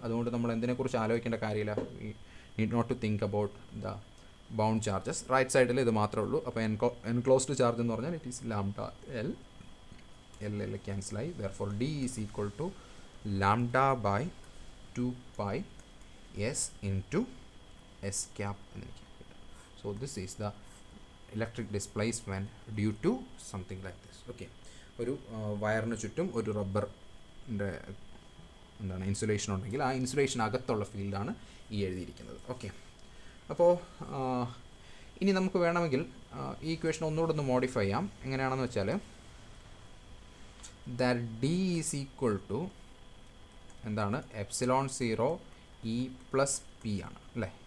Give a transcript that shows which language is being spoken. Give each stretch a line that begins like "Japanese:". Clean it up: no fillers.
Malayalam: അതുകൊണ്ട് നമ്മൾ എന്തിനെക്കുറിച്ച് ആലോചിക്കേണ്ട കാര്യമില്ല.
English: Need not to think about the bound charges.
Malayalam: Right സൈഡിൽ ഇത് മാത്രമേ ഉള്ളൂ. അപ്പോൾ എൻക്ലോസ്ഡ് ചാർജ് എന്ന് പറഞ്ഞാൽ
English: It is lambda L.
Malayalam: L ക്യാൻസലായി.
English: Therefore D is equal to lambda by 2π s into S cap എന്നെനിക്ക്. So this is the electric displacement due to something like this. Okay,
Malayalam: ഒരു വയറിന് ചുറ്റും ഒരു റബ്ബർ എന്താണ് insulation ഉണ്ടെങ്കിൽ ആ ഇൻസുലേഷൻ അകത്തുള്ള ഫീൽഡാണ് ഈ എഴുതിയിരിക്കുന്നത്. ഓക്കെ, അപ്പോൾ ഇനി നമുക്ക് വേണമെങ്കിൽ ഈ ഇക്വേഷൻ ഒന്നുകൂടെ ഒന്ന് മോഡിഫൈ ചെയ്യാം. എങ്ങനെയാണെന്ന് വെച്ചാൽ
English: that d is equal to
Malayalam: എന്താണ് എപ്സിലോൺ 0 ഇ പ്ലസ് പി ആണ് അല്ലേ.